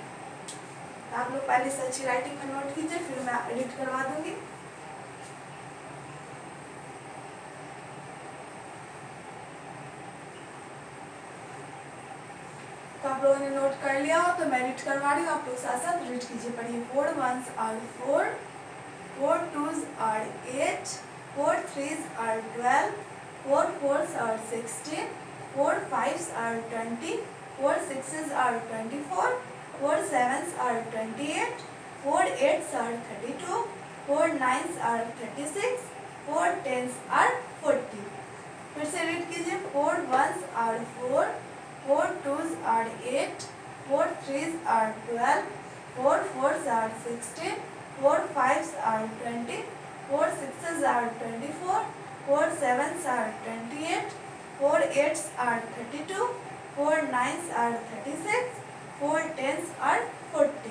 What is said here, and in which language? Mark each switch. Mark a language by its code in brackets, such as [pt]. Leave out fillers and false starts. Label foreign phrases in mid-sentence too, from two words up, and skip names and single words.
[hi] तो आप लोग पहले से अच्छी राइटिंग में नोट कीजिए, फिर मैं रीड करवा दूंगी। तो आप लोगों ने नोट कर लिया हो तो मैं रीड करवा रही हूँ, आप लोग साथ साथ रीड कीजिए, पढ़िए। [en] 4 1s are 4, 4 2s are 8, 4 3s are 12, 4 4s are 16, 4 5s are 20, 4 6s are 24, 4 7s are 28, 4 8s are 32, 4 9s are 36, 4 10s are 40। [hi] फिर से रीड कीजिए। [en] 4 1s are 4, 4 2s are 8, 4 3s are 12, 4 4s are 16, 4 5s are 20, 4 6s are 24, 4 7s are 28, 4 8s are 32, 4 9s are 36, 4 10s are 40।